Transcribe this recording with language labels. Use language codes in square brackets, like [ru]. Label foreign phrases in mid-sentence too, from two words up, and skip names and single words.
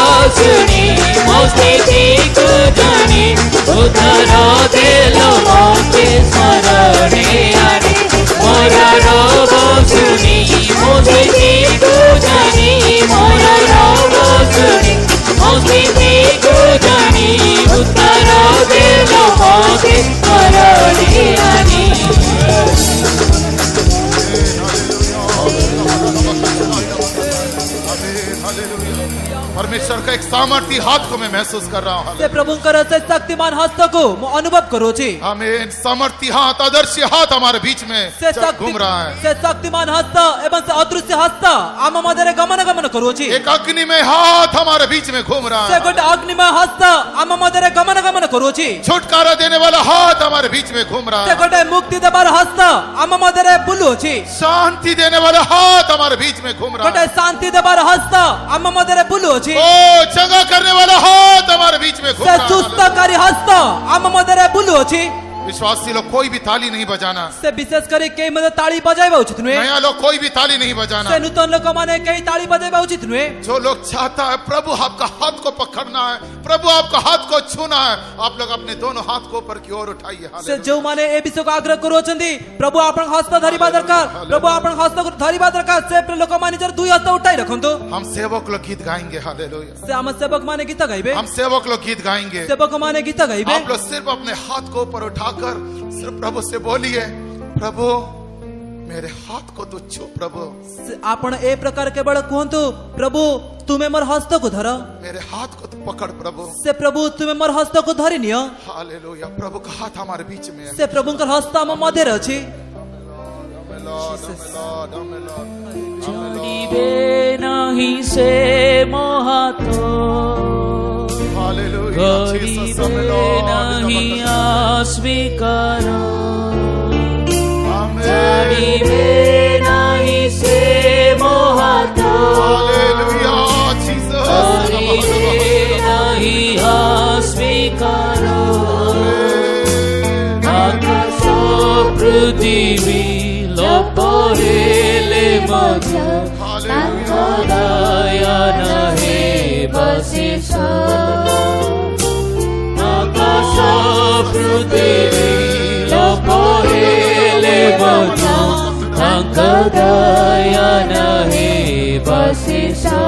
[or] ଶୁଣି ମୋ ସ୍ଥିତି କୁ ଜାଣି ଉତ୍ତର ଦେଲୋ ମୋତେ ସ୍ମରଣେ ଆଣି ମୋର ରବ ଶୁଣି ମୋ ସ୍ଥିତି କୁ ଜାଣି ମୋର ରବ ଶୁଣି ମୋ ସ୍ଥିତି କୁ ଜାଣି ଉତ୍ତର ଦେଲୋ ମୋତେ ସ୍ମରଣେ ଆଣି [hi] परमेश्वर का एक सामर्थी हाथ को मैं महसूस कर रहा हूँ [or] से प्रभुଙ୍କର ସେ ଶକ୍ତିମାନ ହସ୍ତକୁ ମୁଁ ଅନୁଭବ କରୁଛି [hi] हमें सामर्थी हाथ आदर्शी हाथ हमारे बीच में [or] ସେ ଶକ୍ତି [hi] घूम रहा है [or] ସେ ଶକ୍ତିମାନ ହସ୍ତ ଏବଂ ସେ ଅଦୃଶ୍ୟ ହସ୍ତ ଆମ ମଧ୍ୟରେ ଗମନ କରୁଛି [hi] एक अग्निमय हाथ हमारे बीच में घूम रहा [or] ସେ [hi] है [or] ଗୋଟେ ଅଗ୍ନିମୟ ହସ୍ତ ଆମ ମଧ୍ୟରେ ଗମନ କରୁଛି [hi] छुटकारा देने वाला हाथ हमारे बीच में घूम रहा [or] ସେ [hi] है [or] ଗୋଟେ ମୁକ୍ତି ଦେବାର ହସ୍ତ ଆମ ମଧ୍ୟରେ ବୁଲୁଅଛି [hi] शांति देने वाला हाथ हमारे बीच में घूम रहा [or] ଗୋଟେ [hi] है [or] ଶାନ୍ତି ଦେବାର ହସ୍ତ ଆମ ମଧ୍ୟରେ ବୁଲୁଅଛି [hi] ओ चंगा करने वाला हाथ हमारे बीच में घूम [or] ସେ [hi] रहा है [or] ସୁସ୍ଥକାରୀ ହସ୍ତ ଆମ ମଧ୍ୟରେ ବୁଲୁଅଛି [hi] विश्वासी लोग कोई भी ताली नहीं बजाना [or] ସେ ବିଶେଷ କରି କେହି ମଧ୍ୟ ତାଳି ବଜାଇବା ଉଚିତ ନୁହେଁ [hi] नया लोग कोई भी ताली नहीं बजाना [or] ସେ ନୂତନ ଲୋକମାନେ କେହି ତାଳି ବଜାଇବା ଉଚିତ ନୁହେଁ [hi] जो लोग चाहता है प्रभु आपका हाथ को पकड़ना है प्रभु आपका हाथ को छूना है आप लोग अपने दोनों हाथ को ऊपर की ओर उठाइए [or] से [hi] हालेलुया। [or] ଯେଉଁମାନେ ଏ ବିଷୟକୁ ଆଗ୍ରହ କରୁଅଛନ୍ତି ପ୍ରଭୁ ଆପଣଙ୍କ ହସ୍ତ ଧରିବା ଦରକାର ପ୍ରଭୁ ଆପଣଙ୍କ ହସ୍ତକୁ ଧରିବା ଦରକାର ସେ ଲୋକମାନେ ନିଜର ଦୁଇ ହସ୍ତ ଉଠାଇ ରଖନ୍ତୁ [hi] हम सेवक लोग गीत गाएंगे हालेलुया। [or] ସେ ଆମ ସେବକ ମାନେ ଗୀତ ଗାଇବେ [hi] हम सेवक लोग गीत गाएंगे [or] ସେବକ ମାନେ ଗୀତ ଗାଇବେ [hi] आप लोग सिर्फ अपने हाथ को ऊपर उठाकर सिर्फ प्रभु से बोलिए प्रभु मेरे हाथ को तू छू प्रभु [or] से- ଆପଣ ଏ ପ୍ରକାର କେବଳ କୁହନ୍ତୁ ପ୍ରଭୁ ତୁମେ ମୋର ହସ୍ତକୁ ଧର [hi] मेरे हाथ को तू पकड़ प्रभु [or] ସେ ପ୍ରଭୁ ତୁମେ ମୋର ହସ୍ତକୁ ଧରି ନିଅ [hi] हालेलुया। प्रभु का हाथ हमारे बीच में है [or] ସେ ପ୍ରଭୁଙ୍କର ହସ୍ତ ଆମ ମଧ୍ୟରେ ଅଛି ଜାଣିବେ ନାହିଁ ସେ ମୋ ହାତ [hi] हालेलुया जीसस [or] କରିବେ ନାହିଁ ଅସ୍ୱୀକାର ଜାଣିବେ ନାହିଁ ସେ ମୋ ହାତ [hi] हालेलुया जीसस [or] କରିବେ ନାହିଁ ଅସ୍ୱୀକାର ଆକାଶ ପୃଥିବୀ ଲୋପ ହେଲେ ମଧ୍ୟ ତାଙ୍କ ଦୟା ନାହିଁ ବଶେଷ ଆକାଶ ପୃଥିବୀ ଲୋପ ହେଲେ ମଧ୍ୟ ତାଙ୍କ ଦୟା ନାହିଁ ବଶେଷ